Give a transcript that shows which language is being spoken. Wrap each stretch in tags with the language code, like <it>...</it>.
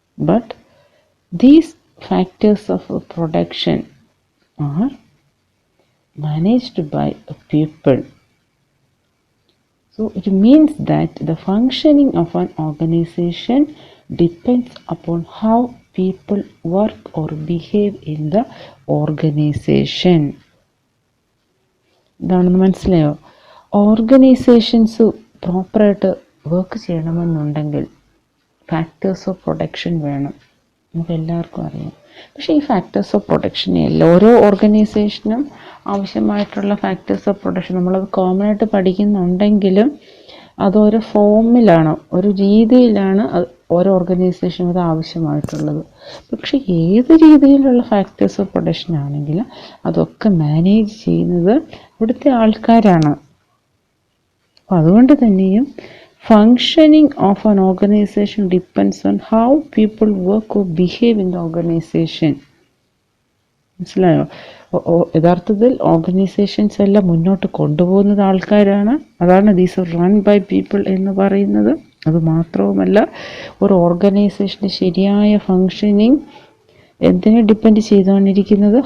<en>But these factors of production are managed by a people. So it means that the functioning of an organization depends upon how people work or behave in the organization.</en> <ml>ഇതാണെന്ന് മനസ്സിലായോ? Organisations പ്രോപ്പറായിട്ട് work ചെയ്യണമെന്നുണ്ടെങ്കിൽ factors of production വേണം. നമുക്ക് എല്ലാവർക്കും അറിയാം. പക്ഷേ ഈ ഫാക്ടേഴ്സ് ഓഫ് പ്രൊഡക്ഷൻ ഓരോ ഓർഗനൈസേഷനും ആവശ്യമായിട്ടുള്ള ഫാക്ടേഴ്സ് ഓഫ് പ്രൊഡക്ഷൻ നമ്മളത് കോമൺ ആയിട്ട് പഠിക്കുന്നുണ്ടെങ്കിലും അതൊരു ഫോമിലാണ്, ഒരു രീതിയിലാണ് ഓരോ ഓർഗനൈസേഷനും അത് ആവശ്യമായിട്ടുള്ളത്. പക്ഷേ ഏത് രീതിയിലുള്ള ഫാക്ടേഴ്സ് ഓഫ് പ്രൊഡക്ഷൻ ആണെങ്കിലും അതൊക്കെ മാനേജ് ചെയ്യുന്നത് ഇവിടുത്തെ ആൾക്കാരാണ്. അപ്പോൾ അതുകൊണ്ട് തന്നെയും</ml> <en>functioning of an organization depends on how people work or behave in the organization.</en> <ml>മനസ്സിലായോ? യഥാർത്ഥത്തിൽ ഓർഗനൈസേഷൻസ് എല്ലാം മുന്നോട്ട് കൊണ്ടുപോകുന്നത് ആൾക്കാരാണ്. അതാണ്</ml> <en>these are run by people</en> <ml>എന്ന് പറയുന്നത്. അതുമാത്രവുമല്ല, ഒരു ഓർഗനൈസേഷൻ്റെ ശരിയായ ഫങ്ഷനിങ് എന്തിനെ ഡിപ്പെൻഡ് ചെയ്തുകൊണ്ടിരിക്കുന്നത്?</ml>